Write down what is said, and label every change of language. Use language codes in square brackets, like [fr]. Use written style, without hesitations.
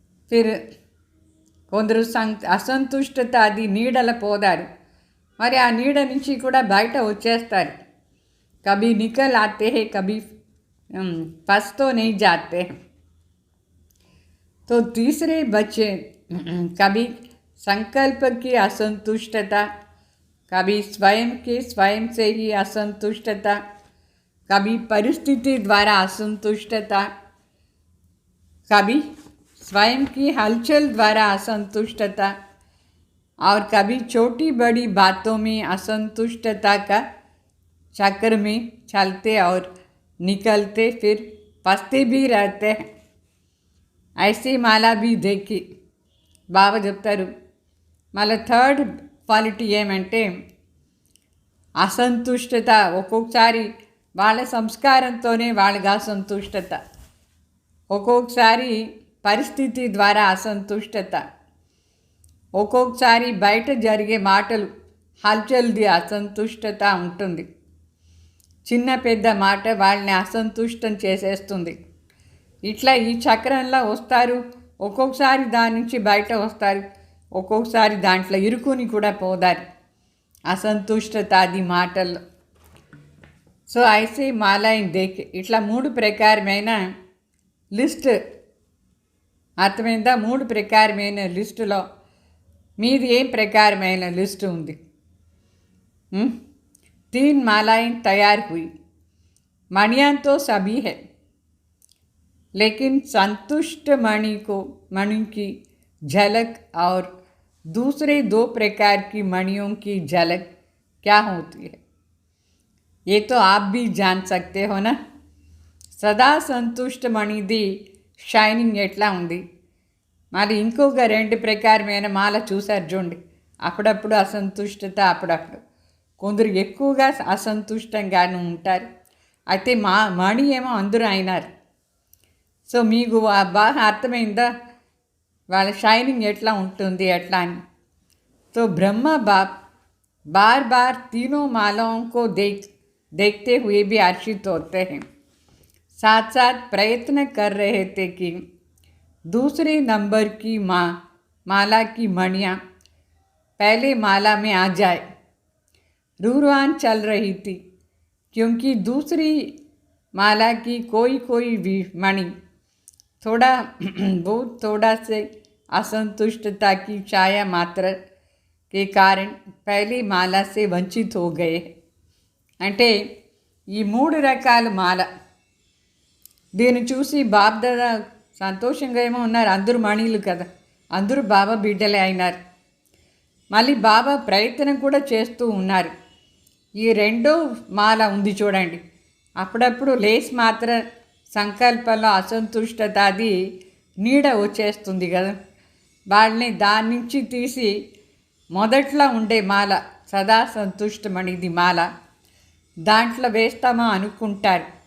[te] ఫిర్ కొందరు అసంతుష్టత అది నీడల పోదారు, మరి ఆ నీడ నుంచి కూడా బయట వచ్చేస్తారు. కభీ నికల్ ఆతే హే కభీ [hi] फंस तो नहीं जाते. तो तीसरे बच्चे कभी संकल्प की असंतुष्टता, कभी स्वयं से ही असंतुष्टता, कभी परिस्थिति द्वारा असंतुष्टता, कभी स्वयं की हलचल द्वारा असंतुष्टता और कभी छोटी बड़ी बातों में असंतुष्टता का चक्र में चलते और निकलते फिर फंसते भी रहते हैं. ऐसी माला भी देखी. [te] బాబా చెప్తారు మళ్ళీ థర్డ్ క్వాలిటీ ఏమంటే అసంతుష్టత. ఒక్కొక్కసారి వాళ్ళ సంస్కారంతోనే వాళ్ళకి అసంతుష్టత, ఒక్కొక్కసారి పరిస్థితి ద్వారా అసంతుష్టత, ఒక్కొక్కసారి బయట జరిగే మాటలు హల్చల్ది అసంతుష్టత ఉంటుంది. చిన్న పెద్ద మాట వాళ్ళని అసంతుష్టం చేసేస్తుంది. ఇట్లా ఈ చక్రంలో వస్తారు. ఒక్కొక్కసారి దాని నుంచి బయట వస్తారు, ఒక్కొక్కసారి దాంట్లో ఇరుకుని కూడా పోదారు అసంతుష్టత అది మాటల్లో. సో [hi] ఐసే మాలైన్ దేకే. [te] ఇట్లా 3 ప్రకారమైన లిస్ట్ అర్థమైందా? 3 ప్రకారమైన లిస్టులో మీది ఏం ప్రకారమైన లిస్టు ఉంది? [hi] 3 मालाएं तैयार हुई. मणियाँ तो सभी है, लेकिन संतुष्ट मणि की झलक और दूसरे 2 प्रकार की मणियों की झलक क्या होती है ये तो आप भी जान सकते हो ना. [te] సదా సంతుష్ట మణిది షైనింగ్ ఎట్లా ఉంది? మరి ఇంకొక 2 ప్రకారమైన మాల చూసారు చూడండి. అప్పుడప్పుడు అసంతుష్టత, అప్పుడప్పుడు కొందరు ఎక్కువగా అసంతుష్టంగాను ఉంటారు. అయితే మణి ఏమో అందరూ అయినారు. సో మీకు బాగా అర్థమైందా వాళ్ళ షైనింగ్ ఎట్లా ఉంటుంది ఎట్లా అని? [hi] तो ब्रह्मा बाप बार बार तीनों मालाओं को देखते हुए भी हर्षित होते हैं. साथ साथ प्रयत्न कर रहे थे कि दूसरे नंबर की माला की मणियाँ पहले माला में आ जाए. रूरवान चल रही थी क्योंकि दूसरी माला की कोई भी मणि बहुत थोड़ा से असंतुष्टता की छाया मात्र के कारण पहली माला से वंचित हो गए. [te] అంటే ఈ 3 రకాల మాల దీన్ని చూసి బాబ్దాదా సంతోషంగా ఏమో ఉన్నారు. అందరూ మణిలు కదా, అందరూ బాబా బిడ్డలే అయినారు. మళ్ళీ బాబా ప్రయత్నం కూడా చేస్తూ ఉన్నారు. ఈ 2వ మాల ఉంది చూడండి. అప్పుడప్పుడు లేస్ మాత్ర సంకల్పంలో అసంతుష్టత అది నీడ వచ్చేస్తుంది కదా, వాళ్ళని దాని నుంచి తీసి మొదట్లో ఉండే మాల సదా సంతుష్టమణిది మాల దాంట్లో వేస్తామా అనుకుంటారు.